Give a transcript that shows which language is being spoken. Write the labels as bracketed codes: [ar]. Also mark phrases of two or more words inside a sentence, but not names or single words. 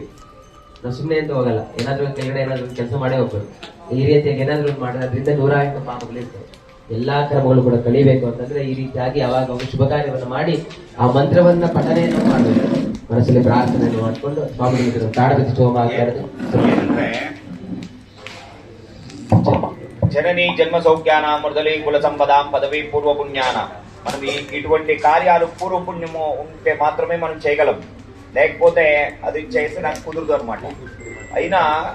[kn] ನಾವು ಸುಮ್ಮನೆ ಅಂತ ಹೋಗಲ್ಲ, ಏನಾದ್ರೂ ಕೆಳಗಡೆ ಏನಾದ್ರು ಕೆಲಸ ಮಾಡೇ ಹೋಗ್ಬೇಕು. ಈ ರೀತಿಯಾಗಿ ಏನಾದ್ರು ಮಾಡಿದ್ರೆ ಅದರಿಂದ 108 ಪಾಪಗಳಿರ್ತವೆ. ಎಲ್ಲಾ ಕರ್ಮಗಳು ಕೂಡ ಕಳಿಬೇಕು ಅಂತಂದ್ರೆ ಈ ರೀತಿಯಾಗಿ ಅವಾಗ ಒಂದು ಶುಭ ಕಾರ್ಯವನ್ನು ಮಾಡಿ ಆ ಮಂತ್ರವನ್ನ ಪಠನೆಯನ್ನು ಮಾಡಬೇಕು. ಮನಸ್ಸಲ್ಲಿ ಪ್ರಾರ್ಥನೆಯನ್ನು ಮಾಡಿಕೊಂಡು ಸ್ವಾಮಿಗಳಿಗೆ ಪ್ರಾಣ ಪ್ರತಿಷ್ಠೆ ಹೋಮ ಆಗ್ತಾ [te] జనని జన్మ సౌఖ్యానా మురదలి కుల సంపదాం పదవి పూర్వ పుణ్యాన. మనం ఇటువంటి కార్యాలు పూర్వ పుణ్యము ఉంటే మాత్రమే మనం చేయగలం, లేకపోతే అది చేసి నాకు కుదరదు అనమాట.